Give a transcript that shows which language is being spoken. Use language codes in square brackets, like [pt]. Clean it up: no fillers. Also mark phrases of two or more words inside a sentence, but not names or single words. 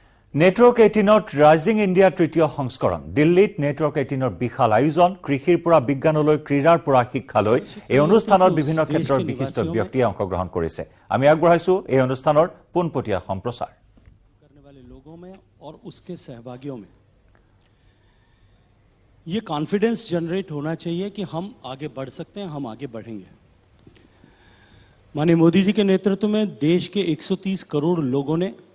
[as] নেটৱৰ্ক 18ত ৰাইজিং ইণ্ডিয়া তৃতীয় সংস্কৰণ দিল্লীত নেটৱৰ্ক 18ৰ বিশাল আয়োজন কৃষিৰ পৰা বিজ্ঞানলৈ ক্ৰীড়াৰ পৰা শিক্ষালৈ এই অনুষ্ঠানত বিভিন্ন ক্ষেত্ৰৰ বিশিষ্ট ব্যক্তিয়ে অংশগ্ৰহণ কৰিছে আমি আগবঢ়াইছো এই অনুষ্ঠানৰ পোনপটীয়া সম্প্ৰচাৰ [hi] करने वाले लोगों में और उसके सहभागियों में ये कॉन्फिडेंस जनरेट होना चाहिए कि हम आगे बढ़ सकते हैं हम आगे बढ़ेंगे माननीय मोदी जी के नेतृत्व में देश के 130 करोड़ लोगों ने